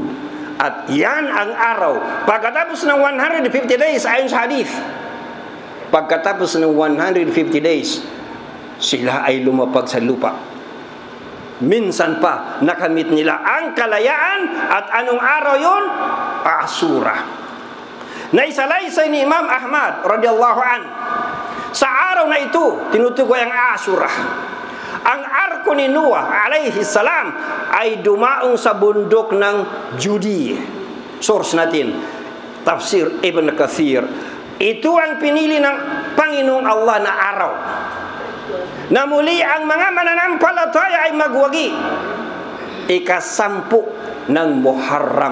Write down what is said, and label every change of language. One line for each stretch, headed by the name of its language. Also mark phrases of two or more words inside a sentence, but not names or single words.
Filipino: At yan ang araw pagkatapos ng 150 days, ayon sa hadith. Pagkatapos ng 150 days, sila ay lumapag sa lupa. Minsan pa nakamit nila ang kalayaan. At anong araw yun? Ashura. Naisalaysay ni Imam Ahmad
Arabic: رضي الله عن,
Filipino: sa araw na ito tinutukoy ang Ashura. Ang arko ni Noah
Arabic: عليه السلام
Filipino: ay dumaong sa bundok ng Judea. Source natin, Tafsir Ibn Kathir. Ito ang pinili ng Panginoong Allah na araw na muli ang mga mananampalataya ay magwagi. Ika-10 ng Muharram.